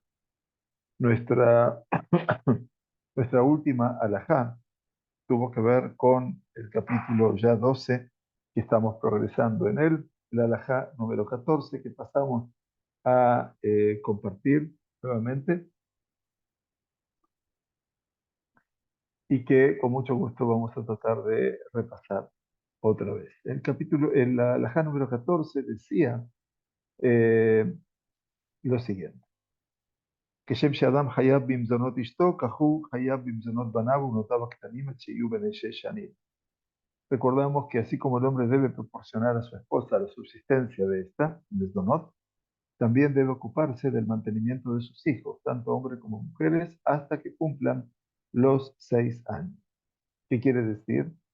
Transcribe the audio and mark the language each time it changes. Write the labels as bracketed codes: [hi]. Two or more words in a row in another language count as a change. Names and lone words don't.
[es] Nuestra, nuestra última alajá tuvo que ver con el capítulo ya 12, que estamos progresando en él, la alajá número 14, que pasamos a compartir nuevamente y que con mucho gusto vamos a tratar de repasar otra vez. En la alajá número 14 decía eh, lo siguiente. [he] כשם שאדם חייב במזונות אשתו, כך הוא חייב במזונות בניו ובנותיו הקטנים עד שיהיו בני 6 שנים. [es] Recordamos que así como el hombre debe proporcionar a su esposa la subsistencia de esta, Mesdonot, también debe ocuparse del mantenimiento de sus hijos, tanto hombres como mujeres, hasta que cumplan los 6 años. ¿Qué quiere decir?